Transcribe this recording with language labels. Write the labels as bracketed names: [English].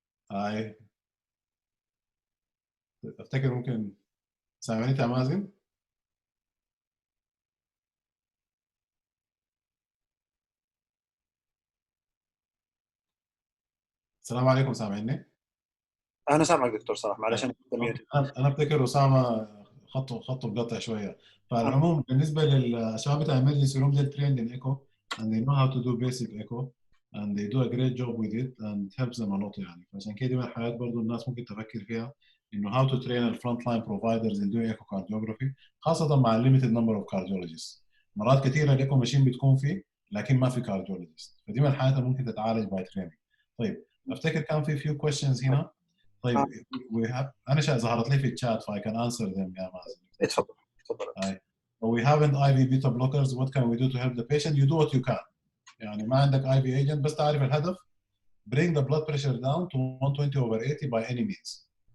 [Arabic] هاي افتكر ممكن سامعني يا مازن؟ السلام عليكم، سامعني؟ انا سامعك دكتور صلاح، معلش انا انا افتكر اسامه خطه بقطع شويه. فالعموم بالنسبه للشباب بتاع [English] emergency room they're trained in echo and they know how to do basic echo and they do a great job with it and it helps them a lot يعني. [Arabic] فعشان كده من الحاجات برضه الناس ممكن تفكر فيها انه [English] how to train the front line providers in doing echocardiography، [Arabic] خاصه مع [English] limited number of cardiologists. [Arabic] مرات كثيره الايكو ماشين بتكون فيه لكن ما في cardiologist، فدي من الحاجات اللي ممكن تتعالج [English] by training. [Arabic] طيب افتكر كان في [English] few questions [Arabic] هنا. طيب انا ظهرت لي في الشات فاي كان انسر ذم يا مازن. اتفضل تفضل. [English] We haven't IV beta blockers. What can we do to help the patient? You do what you can. [Arabic] يعني ما عندك IV agent بس تعرف الهدف. [English] Bring the blood pressure down to 120/80 by any means.